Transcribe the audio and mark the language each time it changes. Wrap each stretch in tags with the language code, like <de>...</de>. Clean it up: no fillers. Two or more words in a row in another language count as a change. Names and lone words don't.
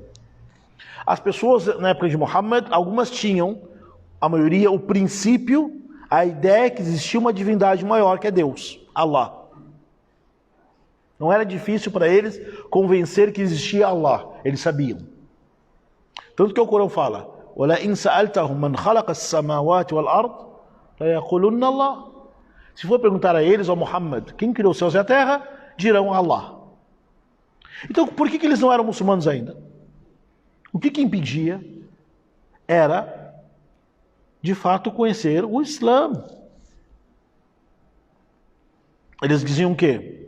<pt>As pessoas, na época de Muhammad, algumas tinham, a maioria, o princípio, a ideia que existia uma divindade maior que é Deus, Allah. Não era difícil para eles convencer que existia Allah, eles sabiam. Tanto que o Corão fala,</pt> <ar>وَلَئِنْ سَأَلْتَهُمْ مَنْ خَلَقَ السَّمَاوَاتِ وَالْأَرْضِ لَيَقُولُنَّ اللَّهُ.</ar> <pt>Se for perguntar a eles, ó Muhammad, quem criou os céus e a terra, dirão Allah. Então, por que eles não eram muçulmanos ainda? O que impedia era, de fato, conhecer o Islã. Eles diziam o quê?</pt>